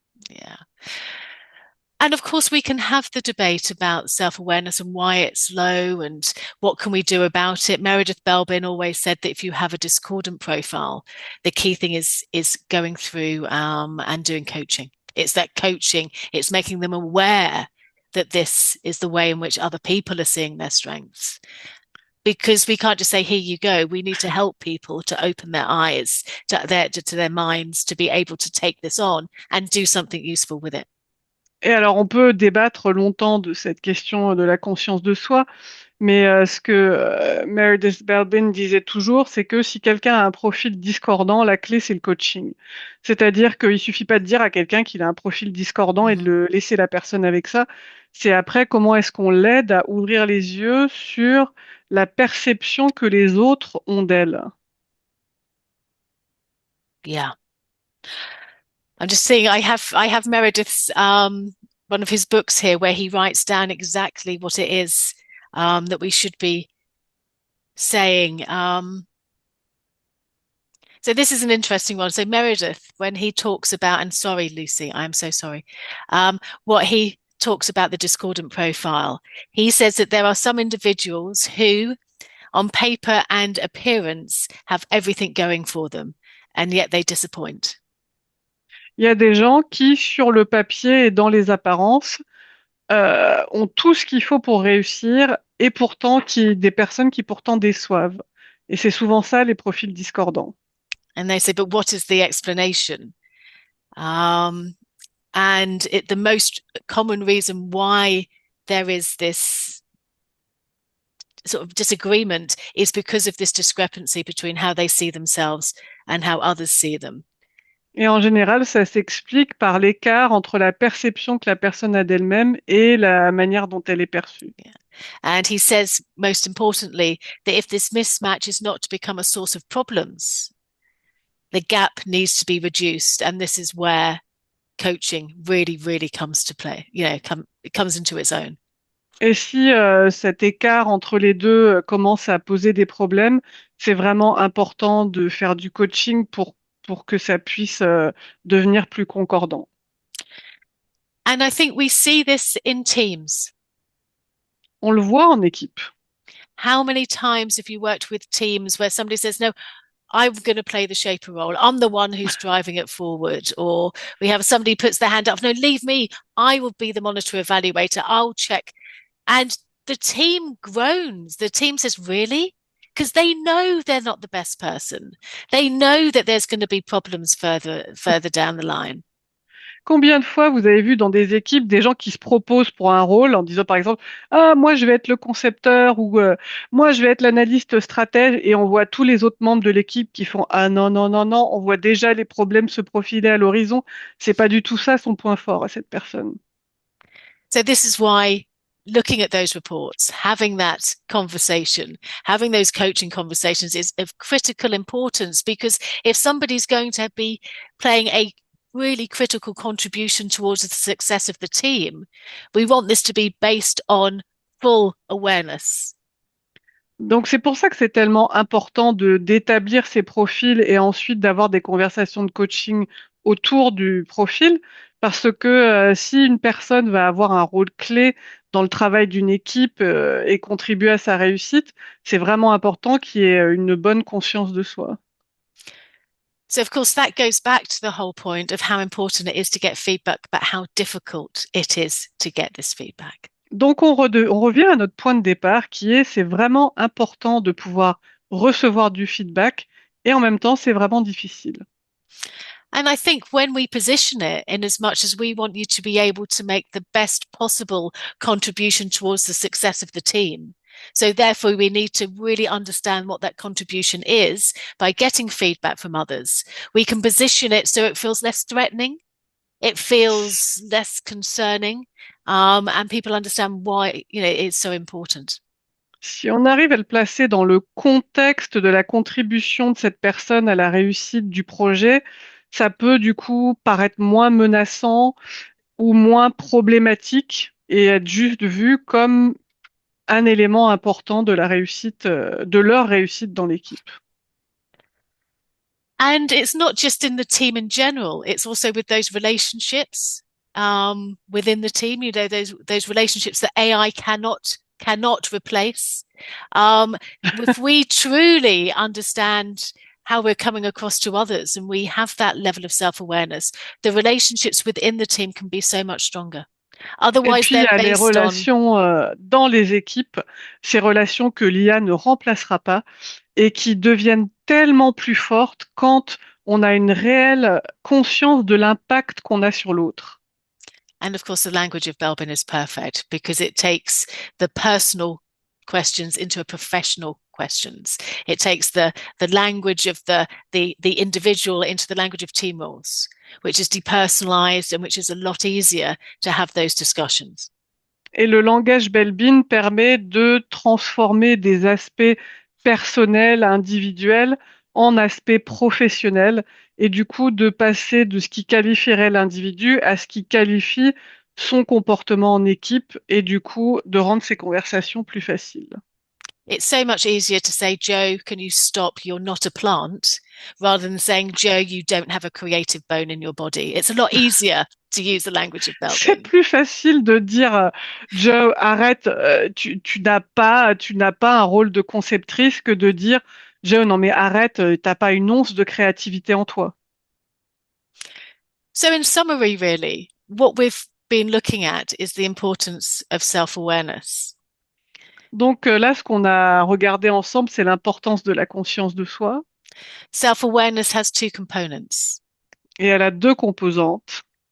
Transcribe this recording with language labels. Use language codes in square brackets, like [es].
[en] Yeah. And of course, we can have the debate about self-awareness and why it's low and what can we do about it. Meredith Belbin always said that if you have a discordant profile, the key thing is going through and doing coaching. It's that coaching. It's making them aware that this is the way in which other people are seeing their strengths. Because we can't just say, here you go. We need to help people to open their eyes, to their minds, to be able to take this on and do something useful with it. [fr] Et alors, on peut débattre longtemps de cette question de la conscience de soi, mais ce que Meredith Belbin disait toujours, c'est que si quelqu'un a un profil discordant, la clé, c'est le coaching. C'est-à-dire qu'il suffit pas de dire à quelqu'un qu'il a un profil discordant et de le laisser la personne avec ça. C'est après comment est-ce qu'on l'aide à ouvrir les yeux sur la perception que les autres ont d'elle. [en] Yeah. I'm just seeing I have Meredith's one of his books here where he writes down exactly what it is that we should be saying. So this is an interesting one. So Meredith, when he talks about, and sorry, Lucy, I am so sorry, what he talks about the discordant profile, he says that there are some individuals who, on paper and appearance, have everything going for them, and yet they disappoint. [fr] Il y a des gens qui, sur le papier et dans les apparences, ont tout ce qu'il faut pour réussir et pourtant des personnes qui pourtant déçoivent. Et c'est souvent ça les profils discordants. [en] And they say, but what is the explanation? And the most common reason why there is this sort of disagreement is because of this discrepancy between how they see themselves and how others see them. [fr] Et en général, ça s'explique par l'écart entre la perception que la personne a d'elle-même et la manière dont elle est perçue. [en] Yeah. And he says, most importantly, that if this mismatch is not to become a source of problems, the gap needs to be reduced. And this is where coaching really, really comes to play. It comes into its own. [fr] Et si cet écart entre les deux commence à poser des problèmes, c'est vraiment important de faire du coaching pour que ça puisse devenir plus concordant. [en] And I think we see this in teams. [fr] On le voit en équipe. [en] How many times have you worked with teams where somebody says, no, I'm going to play the shaper role. I'm the one who's driving it forward. Or we have somebody puts their hand up. No, leave me. I will be the monitor evaluator. I'll check. And the team groans. The team says, really? Because they know they're not the best person. They know that there's going to be problems further down the line. [fr] Combien de fois vous avez vu dans des équipes des gens qui se proposent pour un rôle en disant par exemple ah moi je vais être le concepteur ou moi je vais être l'analyste stratège et on voit tous les autres membres de l'équipe qui font ah non non non non, on voit déjà les problèmes se profiler à l'horizon, c'est pas du tout ça son point fort à cette personne. [en] So this is why looking at those reports, having that conversation, having those coaching conversations is of critical importance, because if somebody's going to be playing a really critical contribution towards the success of the team, we want this to be based on full awareness. [fr] Donc c'est pour ça que c'est tellement important d'établir ces profils et ensuite d'avoir des conversations de coaching autour du profil, parce que si une personne va avoir un rôle clé dans le travail d'une équipe et contribuer à sa réussite, c'est vraiment important qu'il y ait une bonne conscience de soi. [en] So, of course, that goes back to the whole point of how important it is to get feedback, but how difficult it is to get this feedback. [fr] Donc, on revient à notre point de départ qui est, c'est vraiment important de pouvoir recevoir du feedback et en même temps, c'est vraiment difficile. [en] And I think when we position it in as much as we want you to be able to make the best possible contribution towards the success of the team, so therefore we need to really understand what that contribution is by getting feedback from others. We can position it so it feels less threatening, it feels less concerning, and people understand why, it's so important. [fr] Si on arrive à le placer dans le contexte de la contribution de cette personne à la réussite du projet, ça peut du coup paraître moins menaçant ou moins problématique et être juste vu comme un élément important de la réussite, de leur réussite dans l'équipe. [en] And it's not just in the team in general, it's also with those relationships within the team, those relationships that AI cannot replace. If we truly understand how we're coming across to others and we have that level of self-awareness, the relationships within the team can be so much stronger. Otherwise, [fr] et puis, il y a les relations dans les équipes, ces relations que l'IA ne remplacera pas et qui deviennent tellement plus fortes quand on a une réelle conscience de l'impact qu'on a sur l'autre. [en] And of course, the language of Belbin is perfect because it takes the personal questions into a professional questions. It takes the language of the individual into the language of team roles, which is depersonalized and which is a lot easier to have those discussions. [fr] Et le langage Belbin permet de transformer des aspects personnels, individuels, en aspects professionnels, et du coup de passer de ce qui qualifierait l'individu à ce qui qualifie son comportement en équipe, et du coup de rendre ces conversations plus faciles. [en] It's so much easier to say, Joe, can you stop? You're not a plant, rather than saying, Joe, you don't have a creative bone in your body. It's a lot easier to use the language of [fr] C'est [en] Belbin. [fr] plus facile de dire Joe, arrête, tu n'as pas un rôle de conceptrice que de dire Joe, non mais arrête, t'as pas une once de créativité en toi. [en] So, in summary, really, what we've been looking at is the importance of self-awareness. [fr] Donc là, ce qu'on a regardé ensemble, c'est l'importance de la conscience de soi, [en] Self-awareness has two components, [fr] et elle a deux composantes,